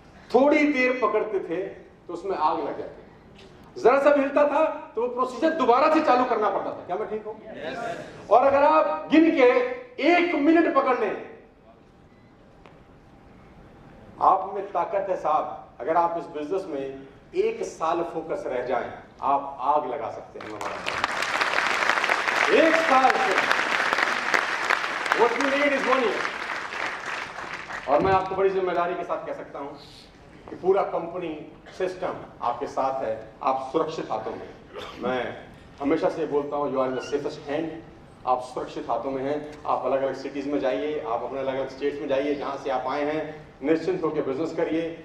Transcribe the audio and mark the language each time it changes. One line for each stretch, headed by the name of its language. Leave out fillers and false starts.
Hindi: थोड़ी देर पकड़ते थे तो उसमें आग लग जाती, जरा सा भी हिलता था तो वो प्रोसीजर दोबारा से चालू करना पड़ता था। क्या मैं ठीक हूं? और अगर आप गिन के 1 मिनट पकड़ लें, आप में ताकत है साहब। अगर आप इस बिजनेस में 1 साल फोकस रह जाएं, आप आग लगा सकते हैं। 1 साल से
English: What you need is 1 year।
Hindi: और मैं आपको बड़ी जिम्मेदारी के साथ कह सकता हूं कि पूरा कंपनी सिस्टम आपके साथ है, आप सुरक्षित हाथों में। मैं हमेशा से बोलता हूं,
English: You are in the safest hand.
Hindi: आप सुरक्षित हाथों में हैं। आप अलग अलग सिटीज में जाइए, आप अपने अलग अलग स्टेट्स में जाइए, जहां से आप आए हैं, निश्चिंत होकर बिजनेस करिए।